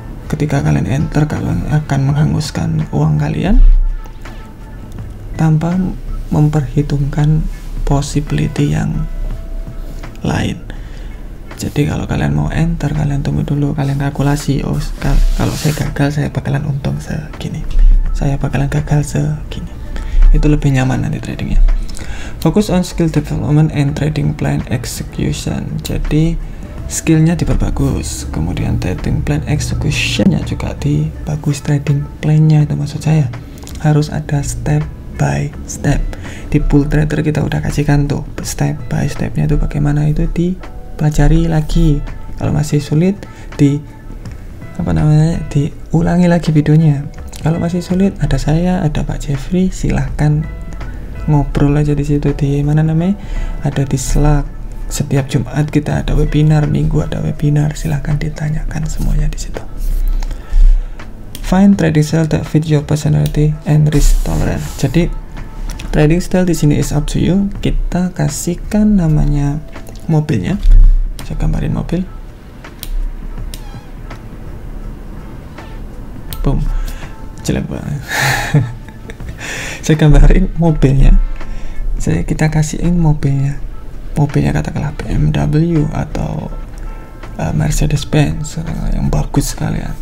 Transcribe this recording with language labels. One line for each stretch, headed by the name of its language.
Indonesian: Ketika kalian enter, kalian akan menghanguskan uang kalian tanpa memperhitungkan possibility yang lain. Jadi kalau kalian mau enter, kalian tunggu dulu, kalian kalkulasi, oh kalau saya gagal saya bakalan untung segini, saya bakalan gagal segini. Itu lebih nyaman nanti tradingnya.
English: Fokus on skill development and trading plan execution.
Indonesian: Jadi skillnya diperbagus, kemudian trading plan executionnya juga dibagus. Trading plannya itu maksud saya harus ada step by step. Di Pool Trader kita udah kasihkan tuh step by stepnya itu bagaimana, itu dipelajari lagi. Kalau masih sulit diulangi lagi videonya. Kalau masih sulit ada saya, ada Pak Jeffrey, silahkan ngobrol aja di situ, di mana namanya, ada di Slack. Setiap Jumat kita ada webinar, Minggu ada webinar, silahkan ditanyakan semuanya di situ.
English: Find trading style that fit your personality and risk tolerance.
Indonesian: Jadi trading style di sini
English: is up to you.
Indonesian: Kita kasihkan namanya mobilnya. Saya gambarin mobil. Boom. Jelek banget. Saya gambarin mobilnya. Kita kasihin mobilnya. Mobilnya katakanlah BMW atau Mercedes-Benz yang bagus sekali ya.